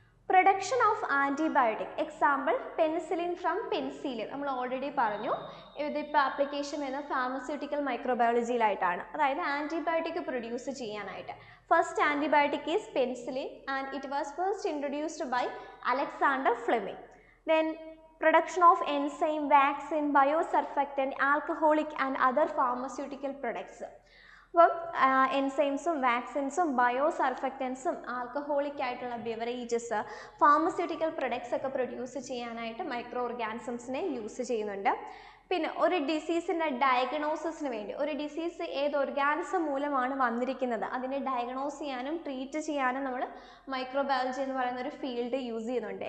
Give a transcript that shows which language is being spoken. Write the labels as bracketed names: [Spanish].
[English] Production of antibiotic. Example penicillin from penicillin. [Malayalam] നമ്മൾ already പറഞ്ഞു ഇതിപ്പോൾ ആപ്ലിക്കേഷൻ വരുന്ന ഫാർമസ്യൂട്ടിക്കൽ മൈക്രോബയോളജിയിലായിട്ടാണ്. അതായത് ആൻറ്റിബയോട്ടിക് പ്രൊഡ്യൂസ് ചെയ്യാനായിട്ട്. [English] First antibiotic is penicillin and it was first introduced by Alexander Fleming. Then production of enzyme, vaccine, biosurfactant, alcoholic and other pharmaceutical products. [Malayalam] അപ്പം എൻസൈംസും വാക്സിൻസും ബയോസർഫക്റ്റൻസും alcoholic ആയിട്ടുള്ള beverages pharmaceutical products ഒക്കെ produce ചെയ്യാനായിട്ട് micro ഓർഗാനിസംസിനെ use ചെയ്യുന്നുണ്ട്. പിന്നെ ഒരു ഡിസീസിൻ്റെ ഡയഗ്നോസിസിന് വേണ്ടി, ഒരു ഡിസീസ് ഏത് ഓർഗാനിസം മൂലമാണ് വന്നിരിക്കുന്നത് അതിനെ ഡയഗ്നോസ് ചെയ്യാനും ട്രീറ്റ് ചെയ്യാനും നമ്മൾ മൈക്രോബയോളജി എന്ന് പറയുന്ന ഒരു ഫീൽഡ് യൂസ് ചെയ്യുന്നുണ്ട്.